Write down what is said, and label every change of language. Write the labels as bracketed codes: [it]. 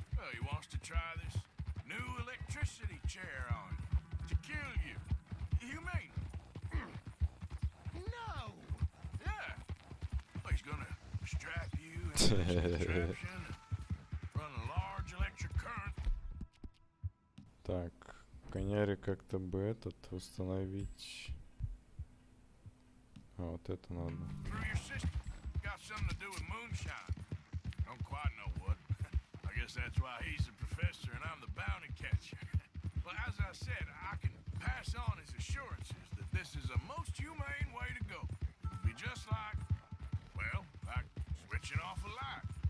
[en] Well, he wants to try this new electricity chair on you to kill you. Humane. No! Yeah. Well, he's gonna strap you into this contraption and run a large electric current. [ru] Так, коняре как-то бы этот установить. А, вот это надо. [en] Through your system. Got something to do with moonshine. Don't quite know what. I guess that's why he's the professor and I'm the bounty catcher. Well, as I said, I can pass on his assurances that this is a most humane way to go. It'll be just like, well, like switching off a light.